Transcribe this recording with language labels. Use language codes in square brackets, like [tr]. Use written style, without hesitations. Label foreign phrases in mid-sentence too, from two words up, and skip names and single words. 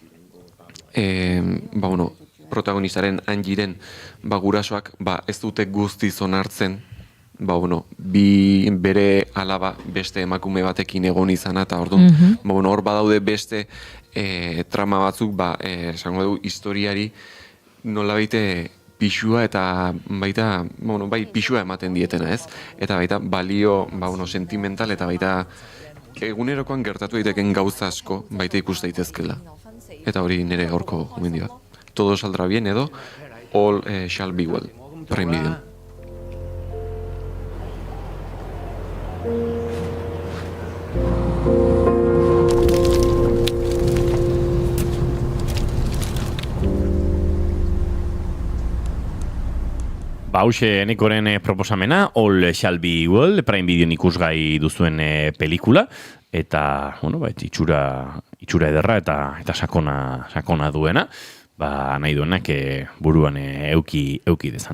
[eu] protagonistaren Angiren gurasoak ez dute guztiz onartzen, bere alaba beste emakume batekin egon izana, eta orduan, hor badaude beste trama batzuk, esango du, historiari nola baite pixua eta baita, pixua ematen dietena, ez? Eta baita balio, sentimental eta baita egunerokoan gertatu daiteken gauza asko baita ikus daitezkela. Eta hori nire gaurko gomendio bat. Todo saldrá bien edo All Shall Be Well, Prime Video. Hauxe Nekoren proposamena, All Shall Be Well, Prime Videon ikusgai duzuen pelikula, eta, itxura ederra eta sakona duena, nahi duenak buruan euki dezan.